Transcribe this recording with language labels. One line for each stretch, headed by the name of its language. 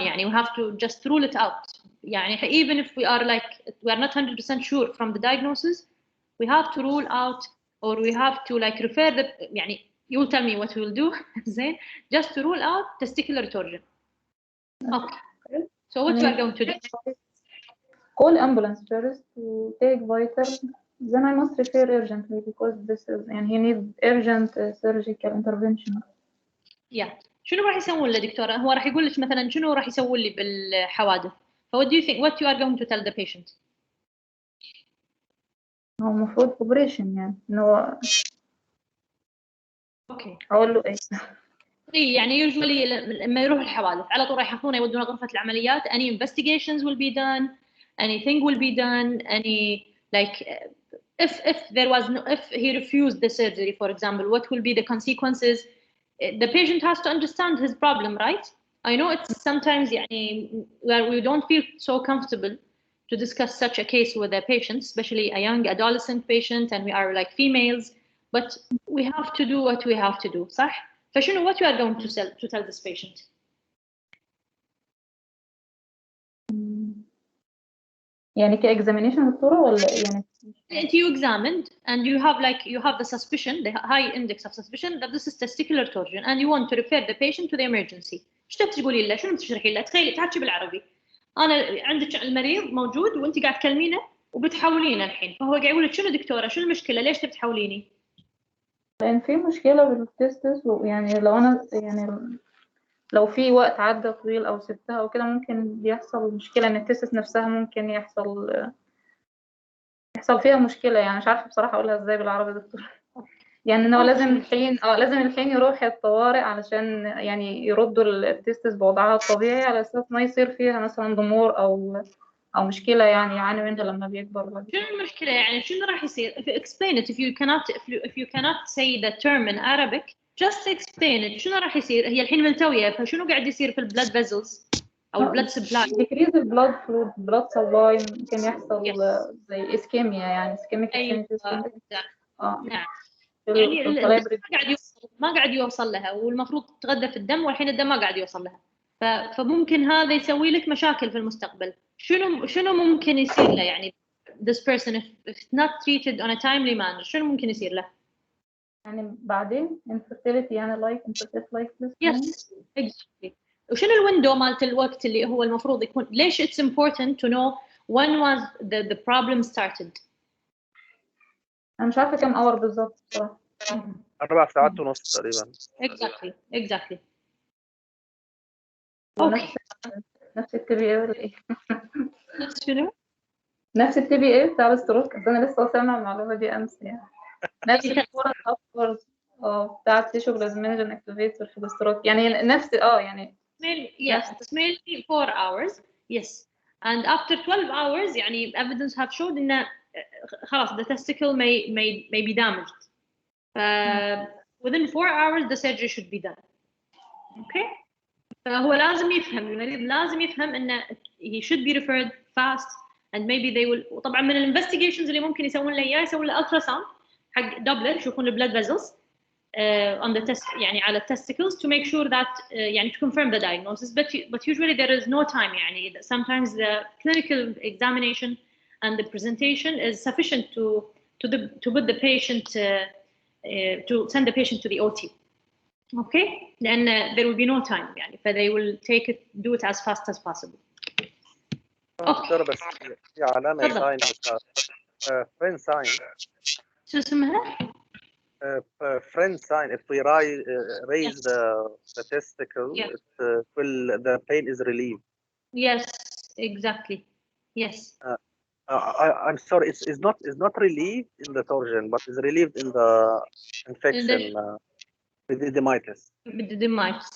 English: يعني we have to just rule it out. يعني even if we are like we are not 100% sure from the diagnosis, we have to rule out or we have to like refer the يعني you will tell me what we will do زين just to rule out testicular torsion. Okay. So what you are going to do? Call ambulance first to take vital. Then I must refer urgently because this is and he needs urgent surgical intervention. Yeah.
Arabic: شنو راح يسوون له دكتورة؟ هو راح يقول لك مثلا شنو راح يسوون لي بالحوادث؟
English: So what do you think? What you are going to tell the patient?
Arabic: هو المفروض operation يعني إنه اوكي. أقول له إيه؟ اي يعني usually لما يروح الحوادث على طول راح ياخذونه يودونه غرفة العمليات.
English: Any investigations will be done, anything will be done, any like if there was no if he refused the surgery, for example, what will be the consequences? The patient has to understand his problem, right? I know it's sometimes يعني where we don't feel so comfortable to discuss such a case with a patient, especially a young adolescent patient, and we are like females, but we have to do what we have to do, صح؟ فشنو what you are going to tell this patient?
Arabic: يعني كإكزامينيشن دكتورة ولا يعني؟
English: You examined and you have the suspicion, the high index of suspicion that this is testicular torsion and you want to refer the patient to the emergency.
Arabic: ايش تقولي له؟ شنو بتشرحي له؟ تخيلي تحكي بالعربي. انا عندك المريض موجود وانت قاعد تكلمينه وبتحولينه الحين، فهو قاعد يقول لك شنو دكتورة؟ شنو المشكلة؟ ليش تبي تحوليني؟ لأن في مشكلة بالتستس ويعني لو أنا يعني لو في وقت عدى طويل أو سبتها أو كده ممكن بيحصل مشكلة إن التستس نفسها ممكن يحصل فيها مشكلة يعني مش عارفة بصراحة أقولها إزاي بالعربي دكتور. يعني إنه لازم الحين يروح الطوارئ علشان يعني يردوا التستس بوضعها الطبيعي على أساس ما يصير فيها مثلا ضمور أو مشكلة يعني يعاني منها لما بيكبر. شنو المشكلة يعني شنو راح يصير؟
English: Explain it if you cannot say the term in Arabic just explain it.
Arabic: شنو راح يصير؟ هي الحين ملتوية فشنو قاعد يصير في البلاد فيزلز أو البلاد سبلاي؟ decrease البلاد فلو blood supply ممكن يحصل زي اسكيميا يعني اسكيميك أيوة. نعم يعني ما قاعد يوصل لها والمفروض تغذى في الدم والحين الدم ما قاعد يوصل لها فممكن هذا يسوي لك مشاكل في المستقبل. شنو ممكن يصير له يعني
English: this person if not treated on a timely manner
Arabic: شنو ممكن يصير له؟ يعني بعدين infertility يعني infertility this
English: yes exactly.
Arabic: وشنو الويندو مالت الوقت اللي هو المفروض يكون ليش
English: it's important to know when was the problem started؟
Arabic: أنا مش عارفة كم اور بالظبط بصراحة. 4 ساعات ونص تقريبا.
English: exactly.
Arabic: نفس التي بي اي ولا ايه؟ شنو؟ نفس التي بي اي بتاع الستروك. انا لسه سامعه المعلومه دي امس يعني. نفس الفورن ابورد بتاع التيشو بلازمينوجين اكتيفيتور في الستروك يعني نفس يعني
English: mainly 4 hours yes and after 12 hours يعني evidence have showed إن خلاص the testicle may be damaged within 4 hours the surgery should be done okay
Arabic: فهو لازم يفهم المريض لازم يفهم إنه
English: he should be referred fast and maybe they will
Arabic: وطبعا من الانفستيجيشنز اللي ممكن يسوون له
English: إياه يسوون له ultrasound حق دوبلر يشوفون البلاد فيزلز on the test يعني على testicles to make sure that يعني to confirm the diagnosis but usually there is no time يعني sometimes the clinical examination and the presentation is sufficient to put the patient to send the patient to the OT okay لأن there will be no time يعني ف they will do it as fast as possible.
Arabic: دكتور بس في علامة ساين فرين ساين شو اسمها؟
English: friend sign if we raise the testicle the pain is relieved. Yes, exactly. Yes. I'm sorry, it's not relieved in the torsion, but is relieved in the infection with the dermatitis.